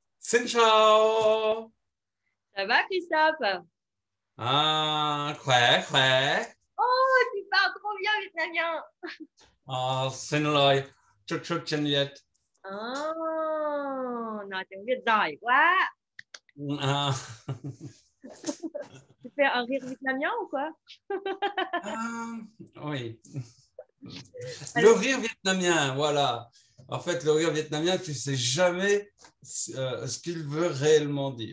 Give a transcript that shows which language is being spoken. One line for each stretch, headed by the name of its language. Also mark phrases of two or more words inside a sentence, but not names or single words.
Vietnamese: Xin chào.
French: Ça va, Christophe?
Vietnamese: Khỏe, khỏe.
French: Oh, tu parles trop bien vietnamien.
Vietnamese: Xin lỗi, chút chút tiếng Việt. Nói tiếng Việt giỏi quá.
French: À, Tu fais un rire vietnamien ou quoi? oui. Le Alors, rire vietnamien, voilà. En fait, le rire vietnamien, tu ne sais jamais ce qu'il veut réellement dire.